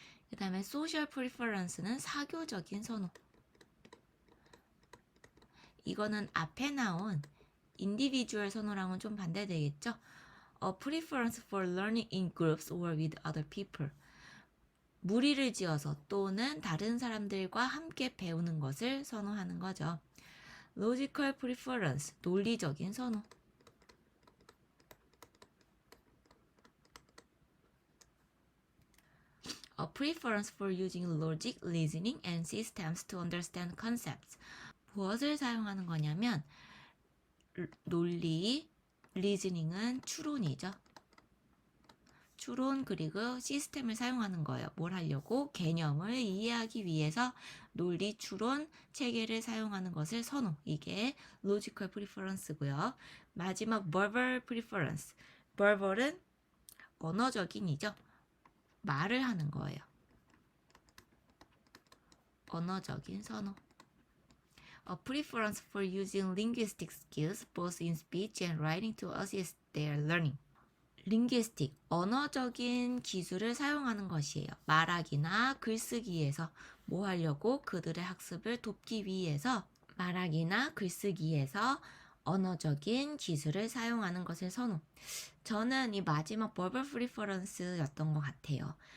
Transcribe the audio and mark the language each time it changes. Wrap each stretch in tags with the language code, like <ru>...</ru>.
<ko>그 다음에 social preference는 사교적인 선호. 이거는 앞에 나온 individual 선호랑은 좀 반대되겠죠.</ko> <en>A preference for learning in groups or with other people.</en> <ko>무리를 지어서 또는 다른 사람들과 함께 배우는 것을 선호하는 거죠. logical preference, 논리적인 선호.</ko> <en>A preference for using logic, reasoning, and systems to understand concepts.</en> <ko>무엇을 사용하는 거냐면 논리, 리즈닝은 추론이죠. 추론 그리고 시스템을 사용하는 거예요. 뭘 하려고? 개념을 이해하기 위해서 논리, 추론, 체계를 사용하는 것을 선호. 이게 logical preference고요. 마지막 verbal preference. verbal은 언어적인이죠. 말을 하는 거예요. 언어적인 선호.</ko> <en>A preference for using linguistic skills both in speech and writing to assist their learning.</en> <ko>linguistic, 언어적인 기술을 사용하는 것이에요. 말하기나 글쓰기에서 뭐 하려고? 그들의 학습을 돕기 위해서 말하기나 글쓰기에서 언어적인 기술을 사용하는 것을 선호. 저는 이 마지막 verbal preference였던 것 같아요.</ko>